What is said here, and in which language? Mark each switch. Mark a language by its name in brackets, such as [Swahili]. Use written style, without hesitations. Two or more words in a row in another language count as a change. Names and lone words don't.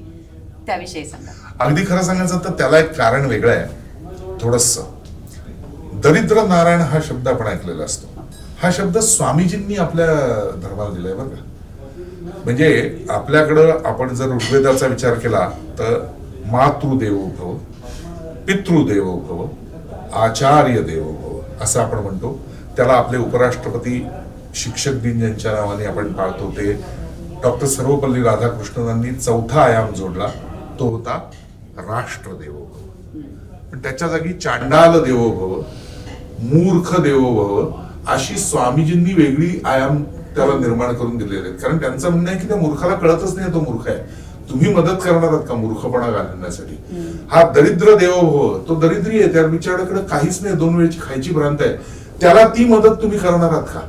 [Marathi] त्याविषयी सांगा. अगदी खरं सांगायचं तर त्याला एक कारण वेगळं आहे थोडंसं. दरिद्र नारायण हा शब्द आपण ऐकलेला असतो. हा शब्द स्वामीजींनी आपल्या धर्माला दिलाय बरं का. म्हणजे आपल्याकडं आपण जर ऋग्वेदाचा विचार केला तर [Sanskrit] मातृदेवो भव, पितृदेवो भव, आचार्य देवो भव [Marathi] असं आपण म्हणतो. त्याला आपले उपराष्ट्रपती शिक्षक दिन ज्यांच्या नावाने आपण पाळतो ते डॉक्टर सर्वपल्ली राधाकृष्णनांनी चौथा आयाम जोडला, तो होता [Sanskrit] राष्ट्र देवो भव. [Marathi] पण त्याच्या जागी [Sanskrit] चांडाल देवो भव, मूर्ख देवो भव [Marathi] अशी स्वामीजींनी वेगळी आयाम त्याला निर्माण करून दिलेले आहेत. कारण त्यांचं म्हणणं आहे की त्या मूर्खाला कळतच नाही तो मूर्ख आहे. तुम्ही मदत करणार आहात का मूर्खपणा घालवण्यासाठी? हा [Sanskrit] दरिद्र देवो भव, [Marathi] तो दरिद्री आहे, त्या बिचाराकडे काहीच नाही, 2 वेळची खायची भ्रांत आहे, त्याला ती मदत तुम्ही करणार आहात का?